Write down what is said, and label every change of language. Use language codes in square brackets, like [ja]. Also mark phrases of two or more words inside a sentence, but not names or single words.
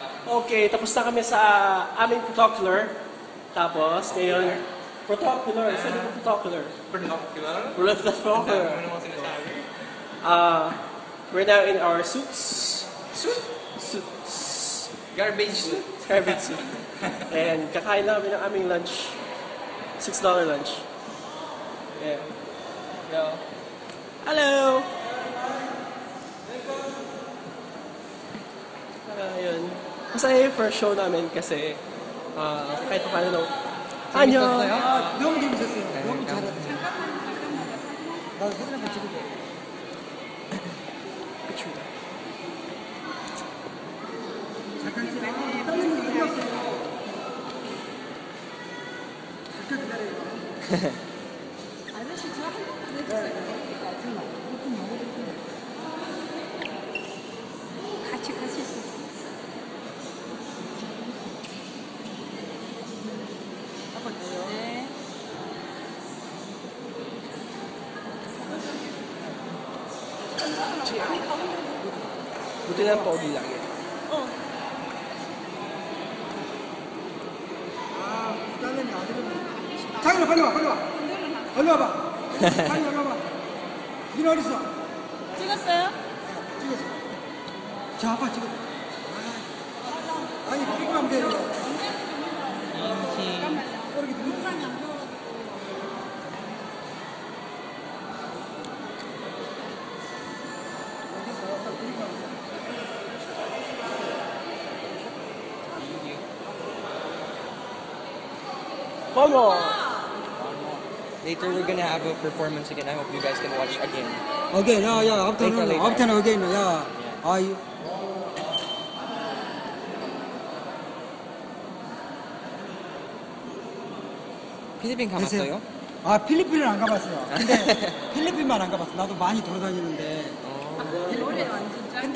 [tl] Okay, tapos na kami sa aming protocular. Tapos, ngayon, protocular. Saan yung protocular? Protocular? Protocular. Ano naman sinasabi? [en] We're now in our suits. Suits? Garbage suit? Garbage suit. [tl] And kakain na kami ng aming lunch. [en] $6 lunch. Yeah. Yo. Hello! Yun. [tl] Masaya yung [en] first show [tl] namin kasi kahit pa paano 안녕. [ko] 너무 재밌었어요. 너무 잘했어요. 나도 사진 한번 찍을게. [tl] Picture na. [ko] 잠깐 기다려. 다른 분 들어왔어요. 잠깐 기다려요. 아저씨 저 한 번만 해주세요. 같이 가실 수 있어요. 네. [tl] Buti lang pogi lagi. [ko] 아, 딸내미 아들은. 자기는 빨리 와, 빨리 와. 빨리 와봐. 빨리 와봐. 니네 어딨어? 찍었어요? 찍었어. 자, 아빠 찍어. 아니, 끌고 가면 돼요. 이렇게 들고 Pomo! [en] Later we're gonna have a performance again. I hope you guys can watch again. Again, yeah, after again, yeah. [ko] 필리핀 가봤어요? 아, 필리핀은 안 가봤어요. 근데 필리핀만 안 가봤어. 나도 많이 돌아다니는데. 노래 완전 짱.